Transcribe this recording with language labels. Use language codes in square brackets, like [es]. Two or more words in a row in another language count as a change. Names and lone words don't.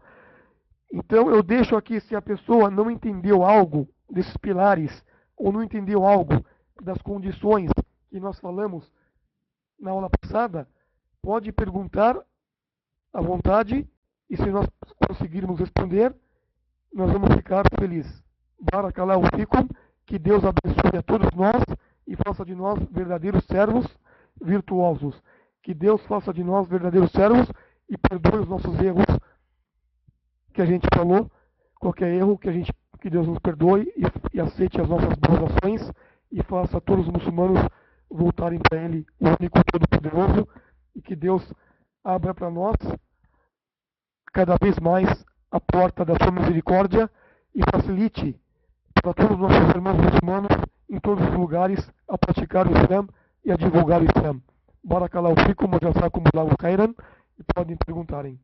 [pt] Então, eu deixo aqui, se a pessoa não entendeu algo desses pilares ou não entendeu algo das condições que nós falamos na aula passada, pode perguntar à vontade e se nós conseguirmos responder, nós vamos ficar felizes. [ar] بارك الله فيكم, [pt] que Deus abençoe a todos nós e faça de nós verdadeiros servos virtuosos. Que Deus faça de nós verdadeiros servos e perdoe os nossos erros que a gente falou, qualquer erro que Deus nos perdoe e aceite as nossas boas ações e faça todos os muçulmanos voltarem para Ele, o único todo-poderoso, e que Deus abra para nós cada vez mais a porta da sua misericórdia e facilite para todos os nossos irmãos muçulmanos em todos os lugares a praticar o Islã e a divulgar o Islã. [ar] بارك الله فيكم وجزاكم الله خيرا. [pt] E podem perguntarem.